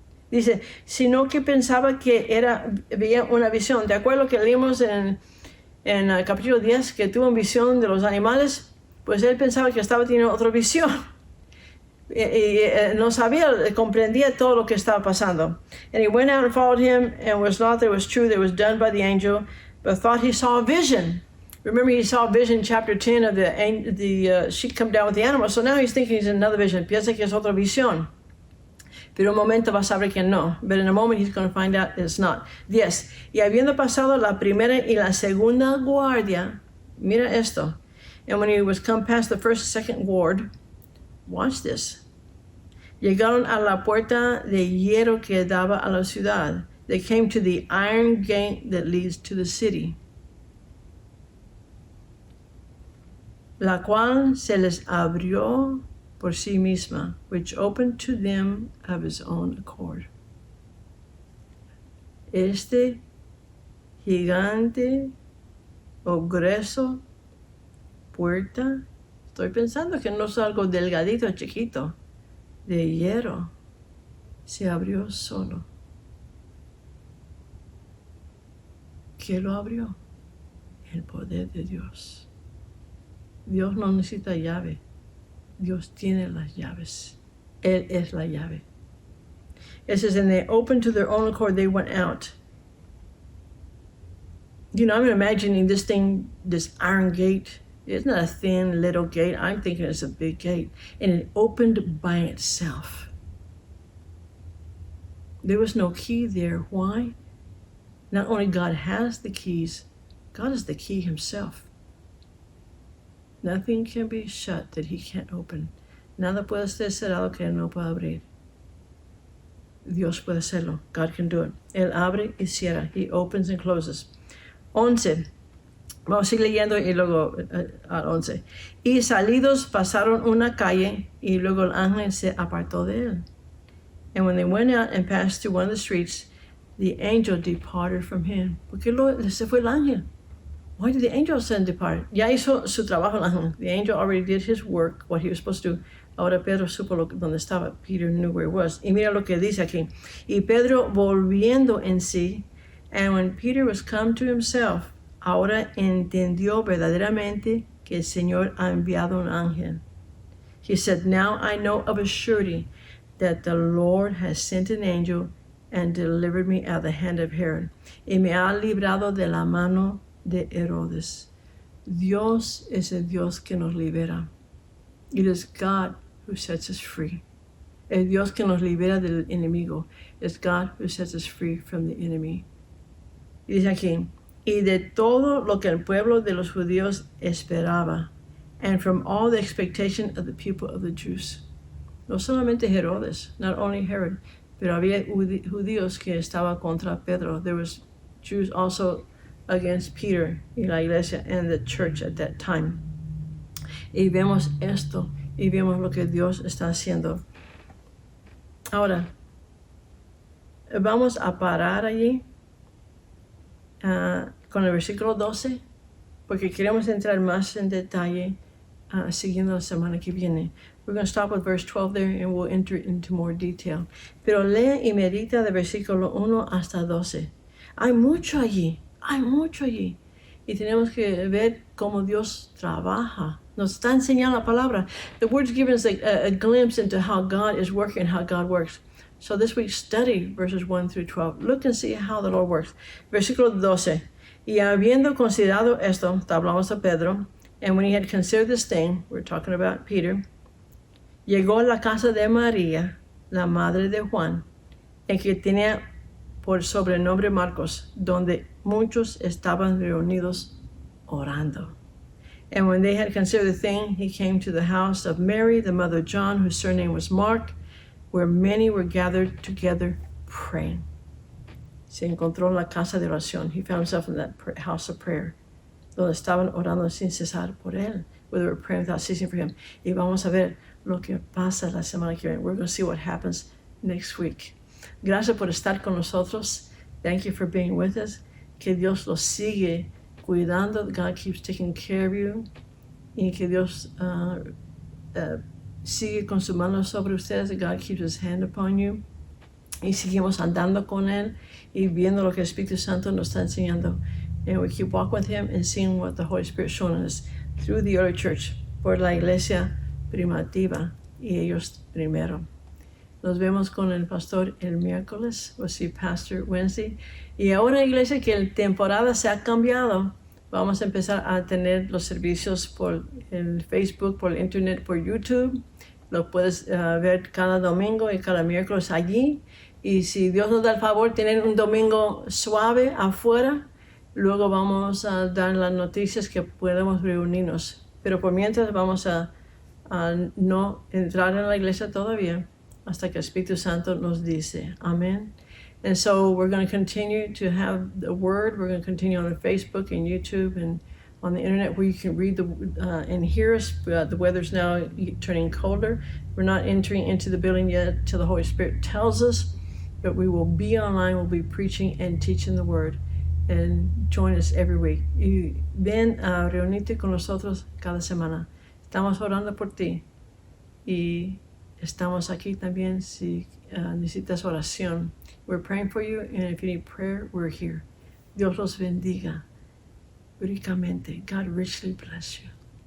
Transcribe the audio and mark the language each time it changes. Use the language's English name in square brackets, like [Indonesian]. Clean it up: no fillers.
[Spanish] Dice, sino que pensaba que veía una visión. De acuerdo a lo que leímos en el capítulo 10, que tuvo una visión de los animales, pues él pensaba que estaba teniendo otra visión. Y no sabía, comprendía todo lo que estaba pasando. [English] And he went out and followed him, and was not that it was true that it was done by the angel, but thought he saw a vision. Remember, he saw a vision in chapter 10 of the sheep come down with the animals. So now he's thinking it's another vision. [Spanish] Piensa que es otra visión. Pero un momento va a saber que no. [English] But in a moment he's going to find out it's not. 10. [Spanish] Y habiendo pasado la primera y la segunda guardia, mira esto. [English] And when he was come past the first and second ward, watch this. [Spanish] Llegaron a la puerta de hierro que daba a la ciudad. [English] They came to the iron gate that leads to the city, [Spanish] la cual se les abrió por sí misma, [English] which opened to them of his own accord. [Spanish] Este gigante o grueso puerta, estoy pensando que no es algo delgadito, chiquito, de hierro, se abrió solo. ¿Quién lo abrió? El poder de Dios. Dios no necesita llave. Dios tiene las llaves. Él es la llave. [English] It says, and they opened to their own accord, they went out. You know, I'm imagining this thing, this iron gate. It's not a thin little gate. I'm thinking it's a big gate. And it opened by itself. There was no key there. Why? Not only God has the keys, God is the key himself. Nothing can be shut that he can't open. [Spanish] Nada puede ser cerrado que él no pueda abrir. Dios puede hacerlo. [English] God can do it. [Spanish] Él abre y cierra. [English] He opens and closes. [Spanish] 11. Vamos a seguir leyendo y luego al 11. Y salidos pasaron una calle y luego el ángel se apartó de él. [English] And when they went out and passed through one of the streets, the angel departed from him. [Spanish] ¿Por qué se fue el ángel? [English] Why did the angel send depart? [Spanish] Ya hizo su trabajo el ángel. [English] The angel already did his work, what he was supposed to do. [Spanish] Ahora Pedro supo dónde estaba. [English] Peter knew where he was. [Spanish] Y mira lo que dice aquí. Y Pedro volviendo en sí, [English] and when Peter was come to himself, [Spanish] ahora entendió verdaderamente que el Señor ha enviado un ángel. [English] He said, now I know of a surety that the Lord has sent an angel and delivered me out of the hand of Herod. [Spanish] Y me ha librado de la mano de Herodes. Dios es el Dios que nos libera. [English] It is God who sets us free. [Spanish] El Dios que nos libera del enemigo. [English] It's God who sets us free from the enemy. [Spanish] Y dice aquí, y de todo lo que el pueblo de los judíos esperaba, [English] and from all the expectation of the people of the Jews. [Spanish] No solamente Herodes, [English] not only Herod, [Spanish] pero había judíos que estaban contra Pedro. [English] There was Jews also against Peter [Spanish] y la iglesia [English] and the church at that time. [Spanish] Y vemos esto, y vemos lo que Dios está haciendo. Ahora, vamos a parar allí con el versículo 12, porque queremos entrar más en detalle siguiendo la semana que viene. [English] We're going to stop with verse 12 there and we'll enter into more detail. [Spanish] Pero lee y medita de versículo 1 hasta 12. Hay mucho allí, hay mucho allí. Y tenemos que ver cómo Dios trabaja. Nos está enseñando la palabra. [English] The word's giving us a glimpse into how God is working and how God works. So this week, study verses 1 through 12. Look and see how the Lord works. [Spanish] Versículo 12. Y habiendo considerado esto, hablamos a Pedro, [English] and when he had considered this thing, we're talking about Peter, [Spanish] llegó a la casa de María, la madre de Juan, el que tenía por sobrenombre Marcos, donde muchos estaban reunidos orando. [English] And when they had considered the thing, he came to the house of Mary, the mother of John, whose surname was Mark, where many were gathered together praying. [Spanish] Se encontró en la casa de oración. [English] He found himself in that house of prayer, [Spanish] donde estaban orando sin cesar por él, [English] where they were praying without ceasing for him. [Spanish] Y vamos a ver lo que pasa la semana que viene. [English] We're going to see what happens next week. [Spanish] Gracias por estar con nosotros. [English] Thank you for being with us. [Spanish] Que Dios los sigue cuidando. [English] God keeps taking care of you. [Spanish] Y que Dios sigue con su mano sobre ustedes. [English] God keeps his hand upon you. [Spanish] Y seguimos andando con él y viendo lo que el Espíritu Santo nos está enseñando. [English] And we keep walking with him and seeing what the Holy Spirit is showing us through the early church, [Spanish] por la iglesia primitiva y ellos primero. Nos vemos con el pastor el miércoles. [English] We'll see Pastor Wednesday. [Spanish] Y ahora, iglesia, que la temporada se ha cambiado, vamos a empezar a tener los servicios por el Facebook, por el Internet, por YouTube. Lo puedes ver cada domingo y cada miércoles allí. Y si Dios nos da el favor, tener un domingo suave afuera, luego vamos a dar las noticias que podemos reunirnos. Pero por mientras vamos a no entrar en la iglesia todavía hasta que el Espíritu Santo nos dice. Amén. [English] And so we're going to continue to have the word. We're going to continue on Facebook and YouTube and on the internet where you can read and hear us. The weather's now turning colder. We're not entering into the building yet till the Holy Spirit tells us, but we will be online. We'll be preaching and teaching the word. And join us every week. [Spanish] Y ven a reunirte con nosotros cada semana. Estamos orando por ti. Y estamos aquí también si necesitas oración. [English] We're praying for you, and if you need prayer, we're here. [Spanish] Dios los bendiga ricamente. [English] God richly bless you.